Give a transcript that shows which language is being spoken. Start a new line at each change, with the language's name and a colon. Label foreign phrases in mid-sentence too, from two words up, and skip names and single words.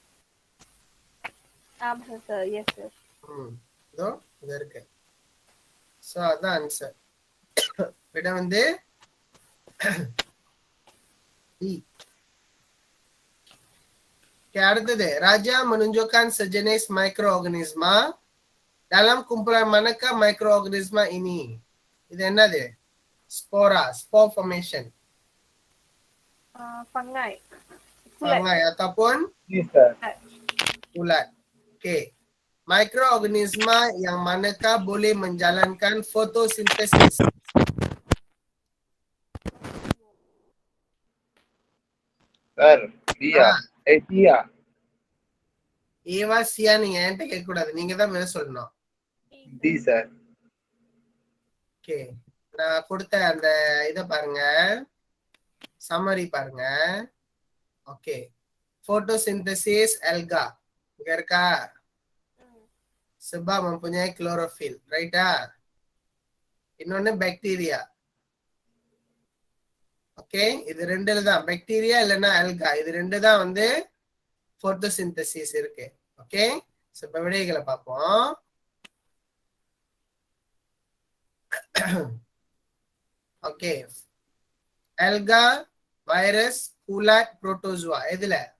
Tamil: ஆமா சார்.
English: yes sir.
Tamil: இதோ இது இருக்கு. ஸோ அதான் ஆன்சர். விட வந்து E. அடுத்தது,
Malay: Raja menunjukkan sejenis mikroorganisma dalam kumpulan manakah mikroorganisma ini?
Tamil: இது என்னது?
English: Spora, spore formation.
Malay: Fungi. Fungi ataupun
English: Yes, sir.
Malay: ulat. Okay. Mikroorganisma yang manakah boleh menjalankan fotosintesis?
English: Sir, Tia. Tia.
Tamil: ஏவா சியா நீங்க என்கிட்ட கேட்க கூடாது, நீங்க தான் மேல சொல்லணும்.
English: D, sir.
Tamil: ஓகே, நான் கொடுத்த அந்த இதை பாருங்க, சம்மரி பாருங்க. ஓகே,
English: photosynthesis alga
Tamil: இங்க இருக்கா?
Malay: sebab mempunyai chlorophyll, ரைட்டா?
Tamil: இன்னொன்னு பாக்டீரியா. ஓகே, இது ரெண்டுல தான், பாக்டீரியா இல்லைன்னா அல்கா, இது ரெண்டு தான் வந்து போட்டோசிந்தசிஸ் இருக்கு. ஓகே, இப்ப விடைகளை பார்ப்போம். ஓகே, அல்கா, வைரஸ், கூலாட், புரோட்டோசுவா, எதுல?